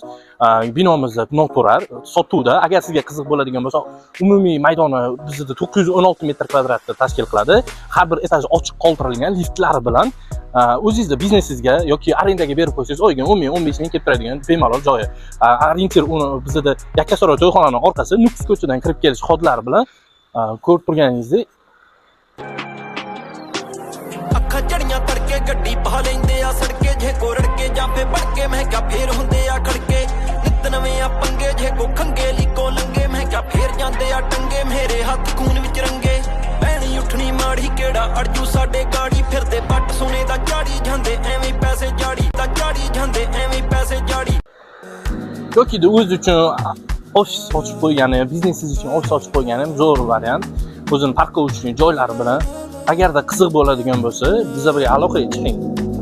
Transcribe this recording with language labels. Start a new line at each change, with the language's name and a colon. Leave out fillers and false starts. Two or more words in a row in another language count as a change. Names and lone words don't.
Uzbek: Binomizda noturar, sotuvda. Agar sizga qiziq bo'ladigan bo'lsa, umumiy maydoni bizda 916 metr kvadratni tashkil qiladi. Har bir etaj ochiq qoldirilgan liftlari bilan o'zingizda biznesingizga yoki arendaga berib qo'ysangiz oyga 10 ming 15 ming kelib turadigan bemalol joyi. Orientir uni bizda Yakkasaroy to'yxonaning orqasi Nukus ko'chadan kirib kelish xodlari bilan ko'rib turganingizdek
Punjabi: ਅੱਖਾਂ ਝੜੀਆਂ ਤੜਕੇ ਗੱਡੀ ਪਾ ਲੈਂਦੇ ਆ ਸੜਕੇ ਜੇ ਕੋ ਰੜਕੇ ਜਾਂ ਫੇ ਭੜਕੇ ਮੈਂ ਕਿਹਾ ਫੇਰ ਹੁੰਦੇ ਆ ਖੜਕੇ ਨਿਤ ਨਵੇਂ ਆ ਪੰਗੇ ਜੇ ਕੋ ਖੰਗੇ ਲੀਕੋ ਲੰਗੇ ਮੈਂ ਕਿਹਾ ਫੇਰ ਜਾਂਦੇ ਆ ਟੰਗੇ ਮੇਰੇ ਹੱਥ ਖੂਨ ਵਿੱਚ ਰੰਗੇ ਪੈਣੀ ਉੱਠਣੀ ਮਾੜੀ ਕਿਹੜਾ ਅੜਜੂ ਸਾਡੇ ਗਾੜੀ ਫਿਰਦੇ ਪੱਟ ਸੋਨੇ ਦਾ ਝਾੜੀ ਜਾਂਦੇ ਐਵੇਂ ਪੈਸੇ ਝਾੜੀ ਦਾ ਝਾੜੀ ਜਾਂਦੇ ਐਵੇਂ ਪੈਸੇ ਝਾੜੀ
Uzbek: yoki de o'z uchun ofis ochib qo'ygani, biznesingiz uchun ofis ochib qo'ygani ham zo'r variant. O'zini parkovka uchun joylari bilan agarda qiziq bo'ladigan bo'lsa, bizga birga aloqaga chiqing.